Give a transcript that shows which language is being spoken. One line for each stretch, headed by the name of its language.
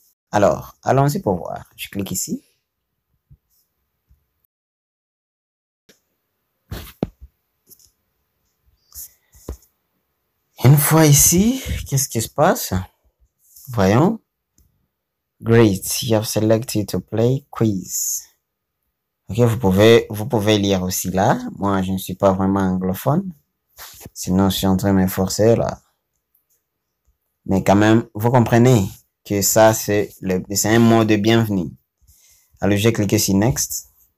French: Alors, allons-y pour voir. Je clique ici. Une fois ici, qu'est-ce qui se passe? Voyons.
English: Great, you have selected to play quiz.
French: Ok, vous pouvez lire aussi là. Moi, je ne suis pas vraiment anglophone. Sinon, je suis en train de m'efforcer là. Mais quand même, vous comprenez que ça, c'est un mot de bienvenue. Alors, je vais cliquer sur Next.